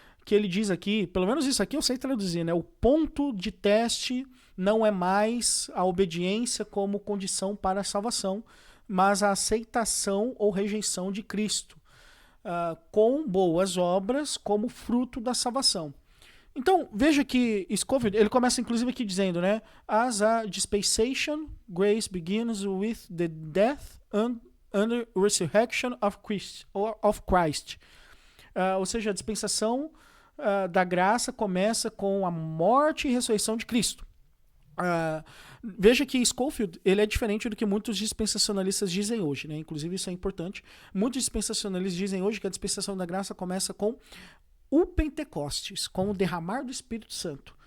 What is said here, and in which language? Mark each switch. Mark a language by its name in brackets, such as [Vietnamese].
[Portuguese] Que ele diz aqui, pelo menos isso aqui eu sei traduzir, né? O ponto de teste não é mais a obediência como condição para a salvação, mas a aceitação ou rejeição de Cristo, com boas obras como fruto da salvação. Então, veja que Scofield, ele começa inclusive aqui dizendo, né? [English] As a dispensation, grace begins with the death and resurrection of Christ. [Portuguese] Ou seja, a dispensação da graça começa com a morte e ressurreição de Cristo. Veja que Scofield, ele é diferente do que muitos dispensacionalistas dizem hoje, né? Inclusive isso é importante. Muitos dispensacionalistas dizem hoje que a dispensação da graça começa com o Pentecostes, com o derramar do Espírito Santo.